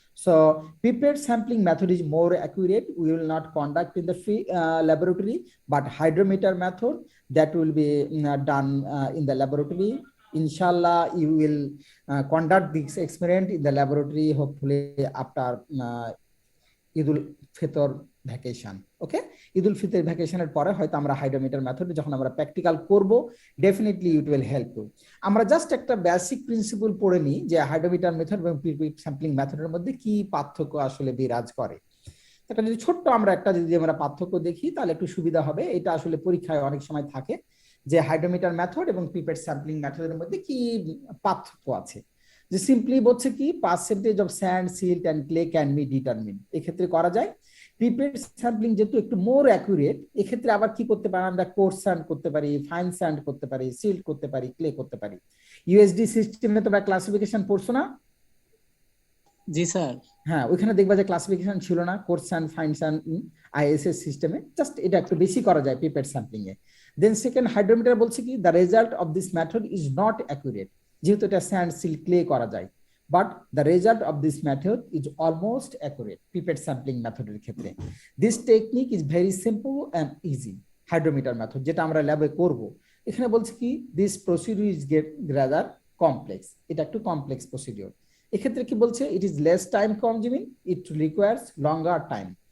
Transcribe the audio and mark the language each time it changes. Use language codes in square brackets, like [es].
[en] So pipette sampling method is more accurate. We will not conduct in the laboratory, but hydrometer method that will be done in the laboratory. Inshallah, you will conduct this experiment in the laboratory, hopefully after Idul Fitr vacation. [bn] Okay, Idul Fitr vacation এর পরে হয়তো আমরা hydrometer মেথডে যখন আমরা practical করব, [en] Definitely it will help you. [bn] আমরা just একটা বেসিক প্রিন্সিপল পড়ে নিই যে হাইড্রোমিটার মেথড এবং পিপেট স্যাম্পলিং মেথডের মধ্যে কি পার্থক্য আসলে বিরাজ করে। এটা যদি ছোট্ট আমরা একটা যদি আমরা পার্থক্য দেখি তাহলে একটু সুবিধা হবে। এটা আসলে পরীক্ষায় অনেক সময় থাকে যে হাইড্রোমিটার মেথড এবং পিপেট স্যাম্পলিং মেথডের মধ্যে কি পার্থক্য আছে। যে সিম্পলি বলছে কি [en] percentage of sand, silt and clay can be determine, [bn] এক্ষেত্রে করা যায়। পিপেট স্যাম্পলিং যেহেতু একটু মোর অ্যাকুরেট, এক্ষেত্রে আবার কি করতে পারি আমরা, কোর্স স্যান্ড করতে পারি, ফাইন স্যান্ড করতে পারি, সিল্ট করতে পারি, ক্লে করতে পারি। ইউএসডি সিস্টেমে তোমরা ক্লাসিফিকেশন পড়ছো না? জি স্যার। হ্যাঁ, ওইখানে দেখবা যে ক্লাসিফিকেশন ছিল না, course sand, fine sand, ISS সিস্টেমে। জাস্ট এটা একটু বেশি করা যায় পিপেট স্যাম্পলিং এ। দেন সেকেন্ড হাইড্রোমিটার বলছে কি [en] the result of this method is not accurate, [bn] যেহেতু এটা স্যান্ড, সিল্ট, ক্লে করা যায়, [en] but the result of this method is almost accurate [bn] pipette sampling মেথডের ক্ষেত্রে। [en] this technique is very simple and easy, hydrometer method [bn] যেটা আমরা ল্যাবে করব। এখানে বলছে কি [en] this procedure is get rather complex, [bn] এটা একটু কমপ্লেক্স প্রসিডিউর। এক্ষেত্রে কি বলছে [en] it is less time consuming, it requires longer time।